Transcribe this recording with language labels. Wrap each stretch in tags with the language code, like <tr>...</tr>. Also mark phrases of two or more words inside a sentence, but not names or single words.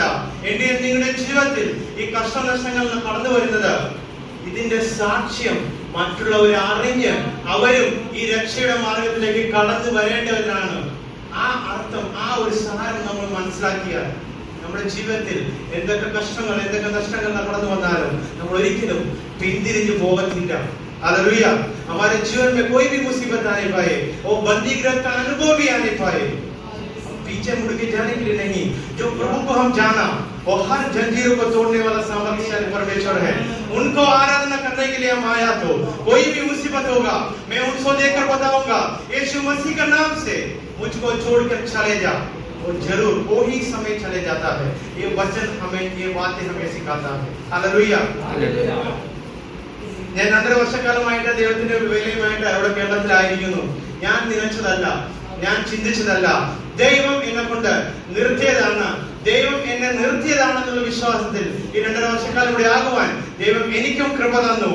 <ml>എന്റെ നിങ്ങളുടെ ജീവിതത്തിൽ ഈ കഷ്ടനഷ്ടങ്ങൾ കടന്നു വരുന്നത് ഇതിന്റെ സാക്ഷ്യം മറ്റുള്ളവർ അറിഞ്ഞ് അവരും ഈ രക്ഷയുടെ മാർഗത്തിലേക്ക് കടന്നു വരേണ്ടവരാണ്. ആ അർത്ഥം, ആ ഒരു സാരം നമ്മൾ മനസ്സിലാക്കിയാൽ നമ്മുടെ ജീവിതത്തിൽ എന്തൊക്കെ കഷ്ടങ്ങൾ, എന്തൊക്കെ നഷ്ടങ്ങൾ കടന്നു വന്നാലും നമ്മൾ ഒരിക്കലും പിന്തിരിഞ്ഞു പോകത്തില്ല.</ml> <hi>हालेलुया। हमारे जीवन में कोई भी मुसीबत आने पाए, वो बंदीगृह का अनुभव भी आने पाए, पीछे मुड़ के जाने के लिए नहीं। जो प्रभु को हम जाना, वो हर जंजीरों को तोड़ने वाला सामर्थ्यशाली परमेश्वर है। उनको आराधना करने के लिए हम आया तो कोई भी मुसीबत होगा, मैं उनको देखकर बताऊंगा यीशु मसीह का नाम से मुझको छोड़कर चले जा, और जरूर वो ही समय चले जाता है। ये वचन हमें, ये बातें हमें सिखाता है। हालेलुया।</hi> <ml>ഞാൻ 2.5 വർഷക്കാലമായിട്ട് ദൈവത്തിന്റെ വേലയുമായിട്ട് അവിടെ കേരളത്തിലായിരിക്കുന്നു. ഞാൻ നനച്ചതല്ല, ഞാൻ ചിന്തിച്ചതല്ല, ദൈവം എന്നെ കൊണ്ട് നിർത്തിയതാണ്. ദൈവം എന്നെ നിർത്തിയതാണെന്നുള്ള വിശ്വാസത്തിൽ ഈ 2.5 വർഷക്കാലം ഇവിടെ ആകുവാൻ ദൈവം എനിക്കും കൃപ തന്നു.</ml>